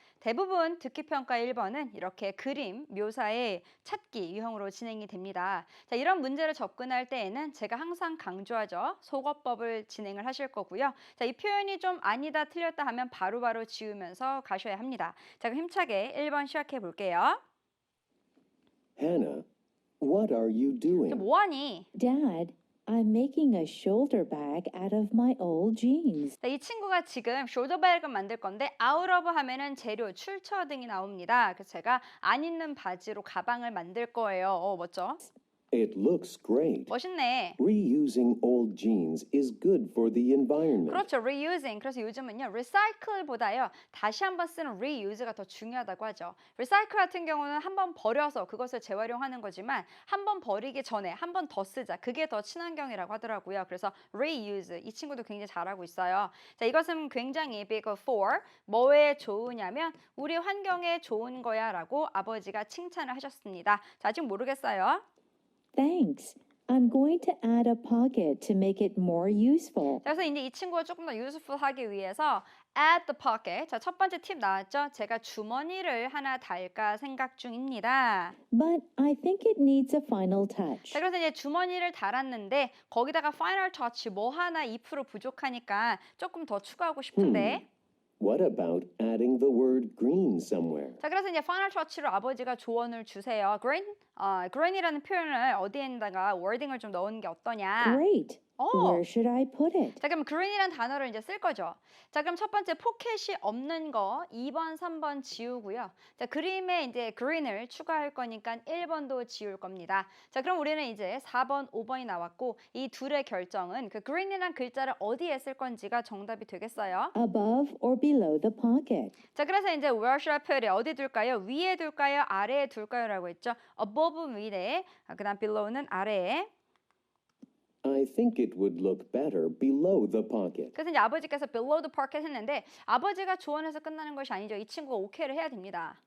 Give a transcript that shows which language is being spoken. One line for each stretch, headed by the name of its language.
Korean: 대부분 듣기평가 1번은 이렇게 그림, 묘사의 찾기 유형으로 진행이 됩니다. 자, 이런 문제를 접근할 때에는 제가 항상 강조하죠. 속어법을 진행을 하실 거고요. 자, 이 표현이 좀 아니다, 틀렸다 하면 바로바로 지우면서 가셔야 합니다. 자, 그럼 힘차게 1번 시작해 볼게요.
English: Hannah, what are you doing?
Korean: 뭐하니?
English: Dad, I'm making a shoulder bag out of my old jeans.
Korean: 이 친구가 지금 숄더백을 만들 건데
English: out of
Korean: 하면은 재료, 출처 등이 나옵니다. 그래서 제가 안 입는 바지로 가방을 만들 거예요. 멋져?
English: It looks great.
Korean: 멋있네.
English: Reusing old jeans is good for the environment.
Korean: 그렇죠. reusing. 그래서 요즘은요. recycle보다요. 다시 한번 쓰는 reuse가 더 중요하다고 하죠. recycle 같은 경우는 한번 버려서 그것을 재활용하는 거지만 한번 버리기 전에 한 번 더 쓰자. 그게 더 친환경이라고 하더라고요. 그래서 reuse. 이 친구도 굉장히 잘하고 있어요. 자, 이것은 굉장히 big for. 뭐에 좋으냐면 우리 환경에 좋은 거야 라고 아버지가 칭찬을 하셨습니다. 자, 아직 모르겠어요.
English: Thanks. I'm going to add a pocket to make it more useful.
Korean: 그래서 이제 이 친구가 조금 더 useful 하기 위해서
English: add the pocket.
Korean: 자, 첫 번째 팁 나왔죠? 제가 주머니를 하나 달까 생각 중입니다.
English: But I think it needs a final touch.
Korean: 자, 그래서 이제 주머니를 달았는데 거기다가 final touch 뭐 하나 2% 부족하니까 조금 더 추가하고 싶은데
English: What about adding the word green somewhere?
Korean: 자, 그래서 이제 final touch로 아버지가 조언을 주세요. green이라는 표현을 어디에다가 wording을 좀 넣는 게 어떠냐?
English: Great. Where should I put it?
Korean: 자, 그럼 green이라는 단어를 이제 쓸 거죠. 자, 그럼 첫 번째 포켓이 없는 거 2번, 3번 지우고요. 자, 그림에 이제 green을 추가할 거니까 1번도 지울 겁니다. 자, 그럼 우리는 이제 4번, 5번이 나왔고 이 둘의 결정은 그 green이라는 글자를 어디에 쓸 건지가 정답이 되겠어요.
English: Above or below the pocket?
Korean: 자, 그래서 이제
English: where should I put it?
Korean: 어디 둘까요? 위에 둘까요? 아래에 둘까요? 라고 했죠. above 위에, 그 다음 below는 아래에.
English: I think it would look better below the pocket.
Korean: 그래서 이제 아버지께서
English: below the pocket
Korean: 했는데 아버지가 조언해서 끝나는 것이 아니죠. 이 친구가 오케이를 해야 됩니다.